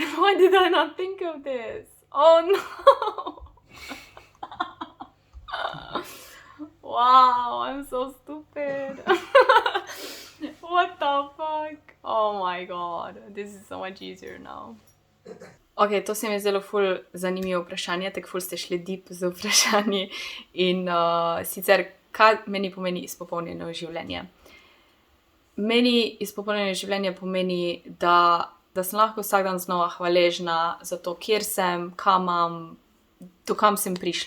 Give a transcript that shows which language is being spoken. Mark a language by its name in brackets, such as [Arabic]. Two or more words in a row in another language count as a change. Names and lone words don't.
[English] Why did I not think of this? Oh no. Wow, I'm so stupid. What the fuck? Oh my god, this is so much easier now. [Slovenian] Ok, to se mi je zdelo ful zanimivo vprašanje, tako ful ste šli deep z vprašanji. In sicer, kaj meni pomeni izpopolnjeno življenje? Meni izpopolnjeno življenje pomeni, da sem lahko vsak dan znova hvaležna za to, kjer sem, kam imam, do kam sem prišla.